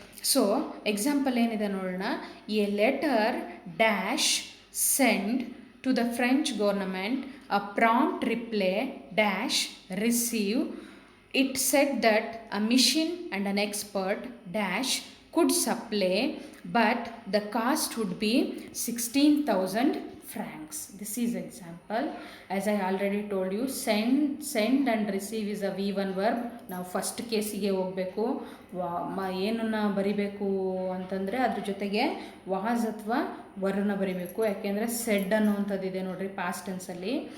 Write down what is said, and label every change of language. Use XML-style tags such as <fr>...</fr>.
<en>so example</en> <kn>ಏನಿದೆ ನೋಡೋಣ.</kn> <en>A letter dash send to the French government a prompt reply dash receive. It said that a machine and an expert dash could supply, but the cost would be 16,000 francs. This is example. As I already told you, send and receive is a V1 verb.</en> <kn>ನಾವು first ಕೇಸಿಗೆ ಹೋಗಬೇಕು. ಏನನ್ನ ಬರಿಬೇಕು ಅಂತಂದರೆ ಅದ್ರ ಜೊತೆಗೆ was ಅಥವಾ Verna ಬರಿಬೇಕು. ಯಾಕೆಂದರೆ ಸೆಡ್ ಅನ್ನುವಂಥದ್ದಿದೆ ನೋಡ್ರಿ ಪಾಸ್ಟ್ ಟೆನ್ಸಲ್ಲಿ.</kn>